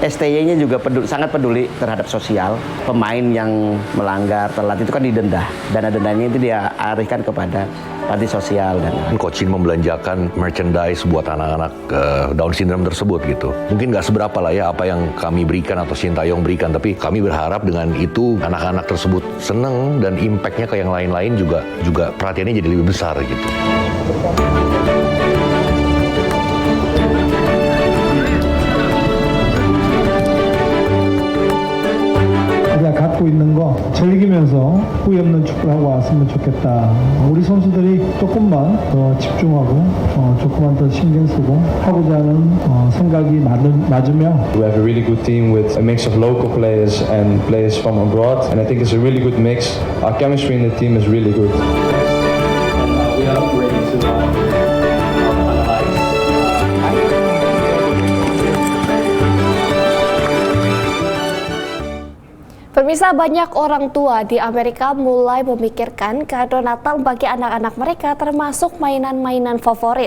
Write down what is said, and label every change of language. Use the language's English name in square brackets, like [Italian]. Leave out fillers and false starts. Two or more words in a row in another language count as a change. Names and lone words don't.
[Indonesian] STY-nya juga sangat peduli terhadap sosial. Pemain yang melanggar telat itu kan didenda, dana dendanya itu dia alihkan kepada panti sosial. Dan Coach Shin membelanjakan merchandise buat anak-anak [English] Down syndrome [Indonesian] tersebut gitu. Mungkin nggak seberapa lah ya apa yang kami berikan atau Sintayong berikan, tapi kami berharap dengan itu anak-anak tersebut seneng dan impact-nya ke yang lain-lain juga perhatiannya jadi lebih besar gitu. [Korean] 우리가 갖고 있는 거 즐기면서 후회 없는 축구를 하고 왔으면 좋겠다. 우리 선수들이 조금만 더 집중하고 조금만 더 신경 쓰고 하고자 하는 생각이 맞으면 [English] We have a really good team with a mix of local players and players from abroad, and I think it's a really good mix. Our chemistry in the team is really good. We are ready to analyze. [Indonesian] Pemirsa, banyak orang tua di Amerika mulai memikirkan kado Natal bagi anak-anak mereka, termasuk mainan-mainan favorit.